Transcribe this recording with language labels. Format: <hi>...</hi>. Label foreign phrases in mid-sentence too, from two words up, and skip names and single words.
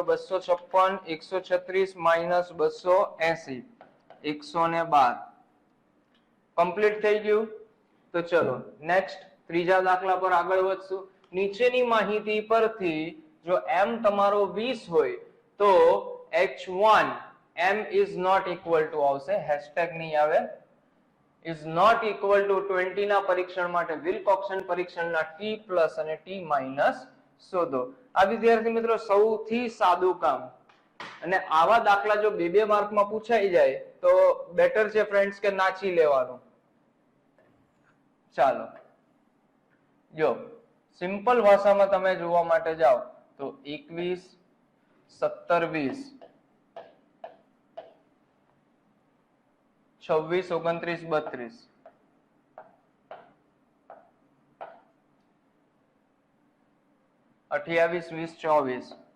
<gu>256 136 માઇનસ 280 112. કમ્પ્લીટ થઈ ગયું. તો ચલો નેક્સ્ટ ત્રીજા દાખલા પર આગળ વધશું. નીચેની માહિતી પરથી જો m તમારો 20 હોય તો h1 m</gu> <en>is not equal to</en> <gu>આવશે, હેશટેગ નહીં આવે,</gu> <en>is not equal to</en> <gu>20 ના પરીક્ષણ માટે વિલ્કોક્સન પરીક્ષણના t પ્લસ અને t માઇનસ શોધો. આ વિદ્યાર્થી મિત્રો સૌથી સાદું કામ, અને આવા દાખલા જો 2-2 માર્કમાં પૂછાઈ જાય તો બેટર છે ફ્રેન્ડ્સ કે નાચી લેવાનું. ચાલો જો સિમ્પલ ભાષામાં તમે જોવા માટે જાઓ તો 21 17 20 26 29 32 28 20 24</gu>